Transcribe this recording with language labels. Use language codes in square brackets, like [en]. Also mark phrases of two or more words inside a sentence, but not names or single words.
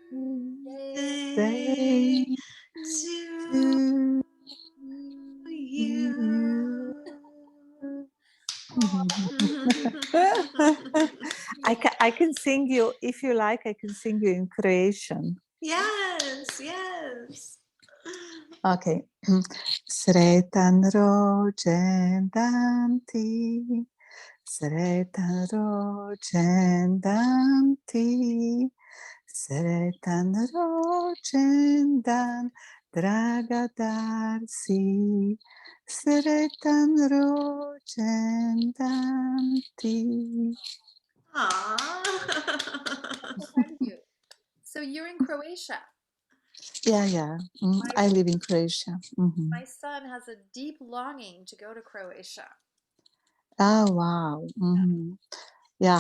[en] to to you. you. I can sing you, if you like, I can sing you in Croatian. Yes, yes. Okay. [hr] Sretan rođendan ti, sretan rođendan ti, sretan rođendan, draga Darsi, sretan rođendan ti. [en] Aww. Thank you. So you're in Croatia. Yeah. I live in Croatia. My son has a deep longing to go to Croatia. Oh, wow. Yeah,